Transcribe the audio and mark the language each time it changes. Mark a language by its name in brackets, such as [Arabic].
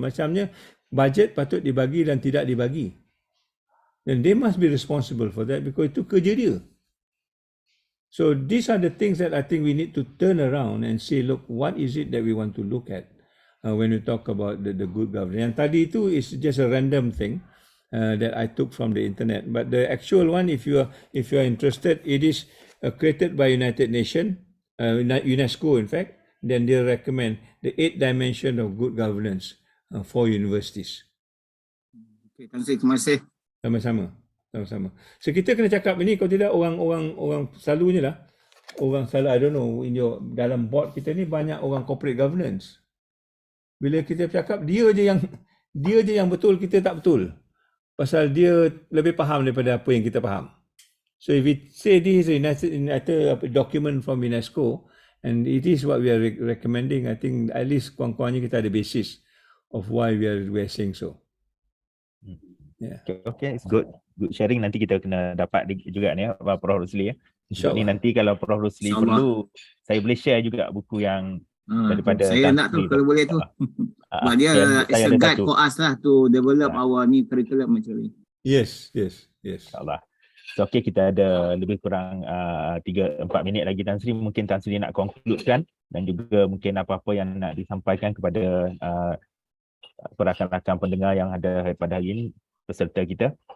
[Malay] Macamnya bajet patut dibagi dan tidak dibagi. [English] And they must be responsible for that because [Malay] itu kerja dia. [English] So these are the things that I think we need to turn around and say, look, what is it that we want to look at when we talk about the good governance. [Malay] Yang tadi itu [English] is just a random thing that I took from the internet. But the actual one, if you are interested, it is created by United Nations, UNESCO in fact. Then they recommend the 8 dimension of good governance for universities. [Malay] Okay, terima kasih. Sama-sama. So kita kena cakap ini, kalau tidak orang selalunya lah, orang selalu, [English] I don't know, [Malay] dalam board kita ni banyak orang corporate governance. Bila kita cakap dia je yang betul, kita tak betul. Pasal dia lebih faham daripada apa yang kita faham. [English] So if we say this is a document from UNESCO and it is what we are recommending, I think at least [Malay] kurang-kurangnya kita ada [English] basis of why we are saying so. Yeah. Okay, it's good sharing. [Malay] Nanti kita kena dapat juga ni Prof Rusli ya. InsyaAllah. Ni nanti kalau Prof Rusli perlu, saya boleh share juga buku yang daripada saya nak tu kalau boleh tu. Sebab dia [English] is a guide for us lah to develop our new curriculum actually. Yes. [Malay] InsyaAllah. So okay, kita ada lebih kurang 3-4 minit lagi Tan Sri. Mungkin Tan Sri nak concludekan dan juga mungkin apa-apa yang nak disampaikan kepada rakan-rakan pendengar yang ada pada hari ini, peserta kita.